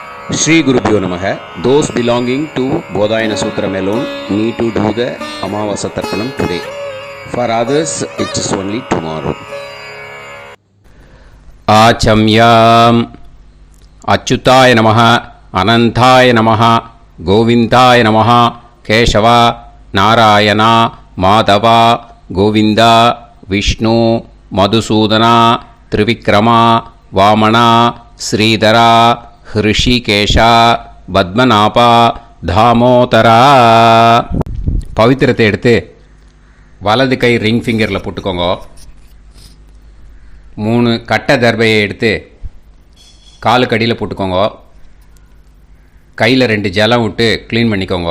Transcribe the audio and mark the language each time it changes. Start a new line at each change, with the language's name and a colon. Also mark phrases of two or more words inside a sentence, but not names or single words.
Sanskrit: श्री गुरुभ्यो नमः.
English: Those belonging to Bodhayana Sutram alone need to do the
Sanskrit: अमावास्या तर्पणम्
English: today. For others, it is only tomorrow.
Sanskrit: आचम्यम् अच्युताय नमः अनन्ताय नमः गोविन्दाय नमः केशव नारायण माधव गोविन्द विष्णु मधुसूदन त्रिविक्रम वामन श्रीधर ऋषिकेश पद्मनाभ தாமோதரா.
Tamil: பவித்திரத்தை எடுத்து வலது கை
English: ring fingerில்
Tamil: போட்டுக்கோங்க. 3 கட்ட தர்பையை எடுத்து காலுக்கு அடியில் போட்டுக்கோங்க. கையில் 2 ஜலம் விட்டு க்ளீன் பண்ணிக்கோங்க.